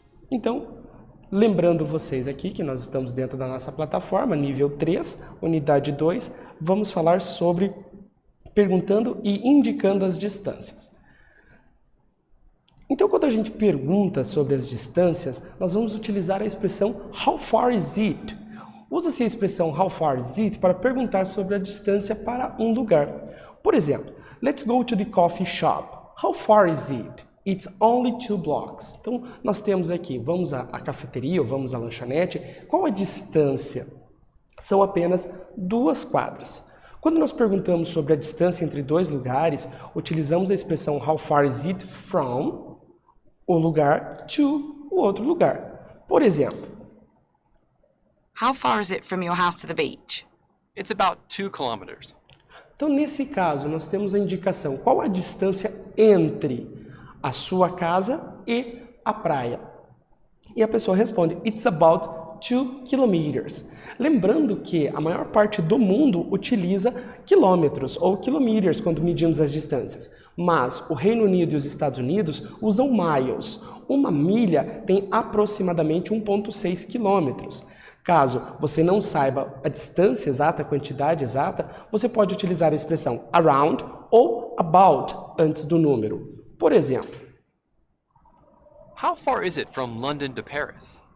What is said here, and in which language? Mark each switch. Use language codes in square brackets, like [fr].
[pt] Então, lembrando vocês aqui que nós estamos dentro da nossa plataforma, nível 3, unidade 2, vamos falar sobre perguntando e indicando as distâncias. Então, quando a gente pergunta sobre as distâncias, nós vamos utilizar a expressão [en] How far is it? [pt] Usa-se a expressão [en] How far is it [pt] para perguntar sobre a distância para um lugar. Por exemplo, [en] let's go to the coffee shop. How far is it? It's only 2 blocks. [pt] Então, nós temos aqui, vamos à cafeteria ou vamos à lanchonete. Qual a distância? São apenas 2 quadras. Quando nós perguntamos sobre a distância entre dois lugares, utilizamos a expressão [en] How far is it from [pt] o lugar to o outro lugar. Por exemplo, [en] How far is it from your house to the beach? It's about 2 kilometers. [pt] Então, nesse caso, nós temos a indicação. Qual a distância entre a sua casa e a praia? E a pessoa responde, [en] it's about 2 kilometers. [pt] Lembrando que a maior parte do mundo utiliza quilômetros ou kilometers quando medimos as distâncias. Mas o Reino Unido e os Estados Unidos usam miles. Uma milha tem aproximadamente 1,6 quilômetros. Caso você não saiba a distância exata, a quantidade exata, você pode utilizar a expressão around ou about antes do número. Por exemplo, [en] How far is it from London to Paris?